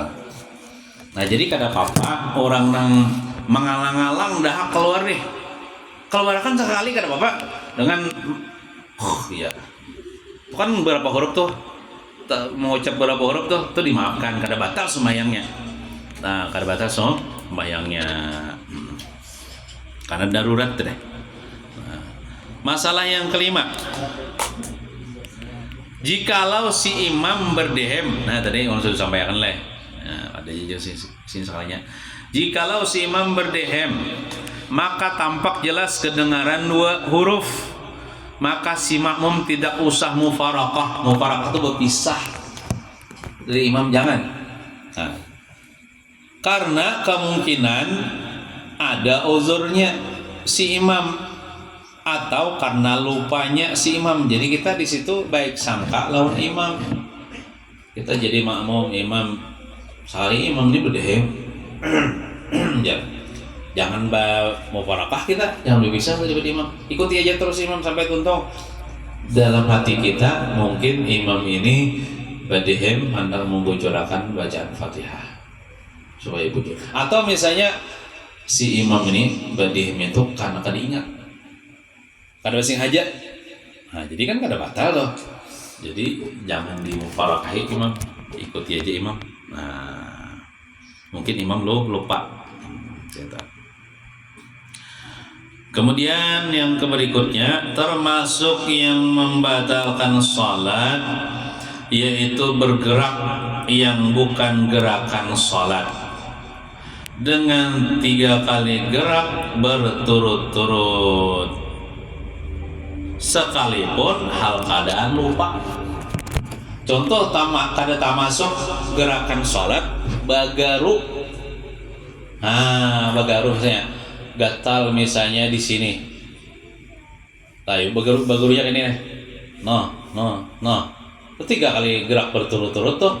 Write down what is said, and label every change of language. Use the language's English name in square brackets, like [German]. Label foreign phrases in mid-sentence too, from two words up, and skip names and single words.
[Banjar] Nah, jadi kada apa-apa orang nang mengalang-alang dahak keluar nih. Keluarkan sekali kada apa-apa dengan iya. Kan berapa huruf tuh? Mengucap berapa huruf tuh dimaafkan, kada batal sembahyangnya. Nah, kada batal sembahyangnya. Karena darurat deh. [Indonesian] Nah, masalah yang kelima. Jikalau si imam berdehem, nah tadi yang sudah sampaikan leh. Nah, ada juga sini sekalinya. Jikalau si imam berdehem, maka tampak jelas kedengaran 2 huruf, maka si makmum tidak usah mufaraqah. Mufaraqah itu berpisah dari imam, jangan. Nah, karena kemungkinan ada uzurnya si imam atau karena lupanya si imam. Jadi kita di situ baik sangka lawan imam. Kita jadi makmum, imam sehari imam ini berdehem. Jangan mufarakah kita, jangan berpisah saja imam. Ikuti aja terus imam sampai tuntung. Dalam hati kita mungkin imam ini berdehem hendak membocorkan bacaan Fatihah supaya bocor. [Banjar] Atau misalnya si imam ini berdehem itu karena kada ingat, kada sing hajat. Nah, jadi kan kada batal loh. [Indonesian] Jadi jangan dimufarakai imam, ikuti aja imam. Nah, mungkin imam lupa. Kemudian yang berikutnya termasuk yang membatalkan salat yaitu bergerak yang bukan gerakan sholat dengan 3 kali gerak berturut-turut sekalipun hal keadaan lupa. [Banjar] Contoh kada tamasuk gerakan sholat bagaru. Bagaru misalnya gatal misalnya di sini. Tahu bagarunya ini nih. No. [Indonesian] 3 kali gerak berturut-turut tuh.